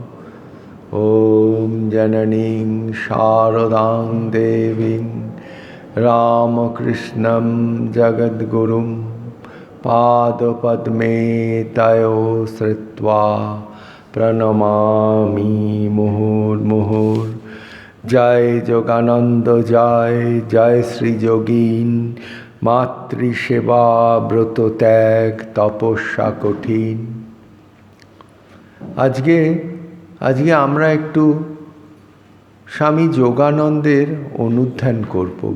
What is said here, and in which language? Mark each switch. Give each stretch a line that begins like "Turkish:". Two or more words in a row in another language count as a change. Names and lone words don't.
Sanskrit: ॐ जननीं शारदां देवीं रामकृष्णं जगद्गुरुं पादपद्मे तयो श्रुत्वा प्रणमामि मुहुर्मुहुर्।
Bangla: जय যোগানন্দ জয়, জয় শ্রী যোগীন। মাতৃসেবা ব্রত ত্যাগ তপস্যা কঠিন। আজকে আমরা একটু স্বামী যোগানন্দের অনুধ্যান করব।